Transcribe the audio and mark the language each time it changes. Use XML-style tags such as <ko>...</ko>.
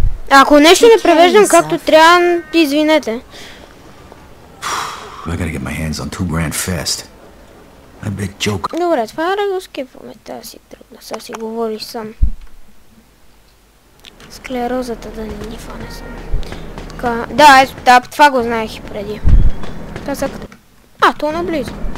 <bg>Ако нещо не превеждам както трябва, извинете.</bg> <en>I gotta get my hands on $2,000 fast. I bet Joe.</en> <bg>Добре, това да го скипваме. Тази си тръгна. Сега си говори сам. Склерозата да не ни фане сам. Така, да, ето, да, това го знаех и преди. Казах. То наблизо.</bg>